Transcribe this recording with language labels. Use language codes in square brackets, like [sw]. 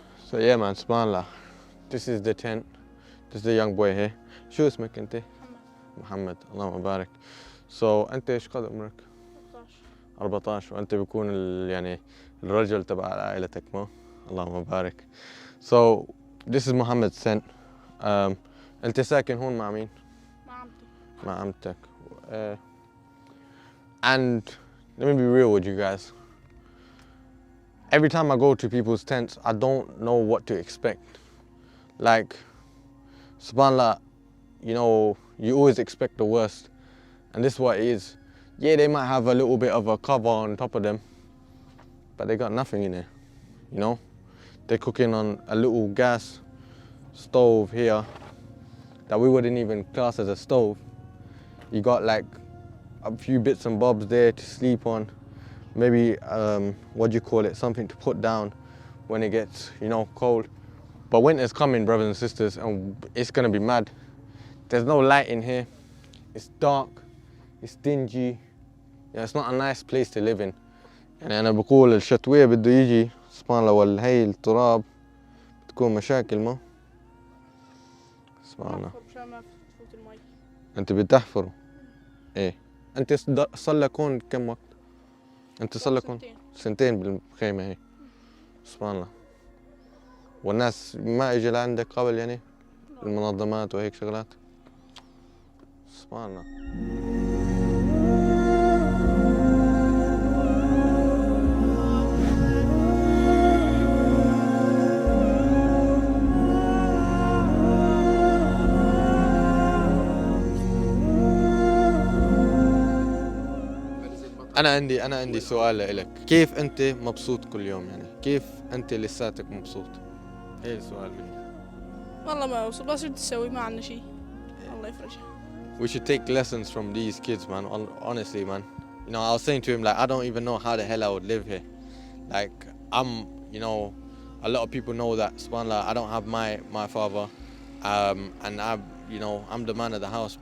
[en] So yeah man, subhanAllah, this is the tent. This is the young boy here. [ar] شو اسمك أنت؟ محمد. اللهم بارك. So أنت إيش قد عمرك؟ 14 وأنت بيكون يعني الرجل تبع عائلتك ما؟ اللهم بارك. [en] So this is Muhammad's tent. [ar] أنت ساكن هون مع مين؟ مع عمتك. [en] And let me be real with you guys. Every time I go to people's tents, I don't know what to expect. Like, subhanAllah, you know, you always expect the worst. And this is what it is. Yeah, they might have a little bit of a cover on top of them, but they got nothing in there, you know? They're cooking on a little gas stove here that we wouldn't even class as a stove. You got like a few bits and bobs there to sleep on. Maybe, what do you call it, something to put down when it gets, you know, cold. But winter's coming, brothers and sisters, and it's gonna be mad. There's no light in here. It's dark, it's dingy. Yeah, it's not a nice place to live in. [ar] يعني أنا بقول الشتوية بده يجي سبحان الله والهي التراب بتكون مشاكل ما سبحان الله. أنت بتحفره إيه؟ أنت صار لك هون كم وقت؟ أنت صار لك هون سنتين بالخيمة هي سبحان الله. والناس ما إجي لعندك قبل يعني المنظمات وهيك شغلات سبحان الله. أنا عندي سؤال لك. كيف أنت مبسوط كل يوم يعني؟ كيف أنت لساتك مبسوط؟ إيه السؤال مني؟ والله ما مبسوط بس شو تسوي ما عندنا شيء. الله يفرجها. [en] We should take lessons from these kids, man. Honestly, man. You know, I was saying to him like I don't even know how the hell I would live here. Like you know, a lot of people know that subhanAllah I don't have my father, and you know, I'm the man of the house.